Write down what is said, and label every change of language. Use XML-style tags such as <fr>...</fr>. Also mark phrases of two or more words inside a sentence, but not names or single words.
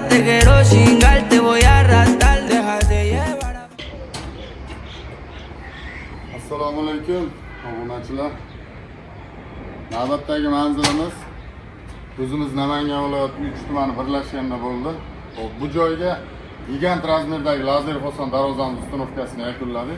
<es>Te quiero chingar, te voy a arrastrar. Déjate llevar.</es> <uz>Assalomu alaykum, obunachilar. Navbatdagi manzilimiz o'zimiz Namangan viloyati 3 tumani birlashganda bo'ldi. Hop, bu joyga gigant razmerdagi lazer fason darvozamiz ustanovkasini yakunladik.</uz>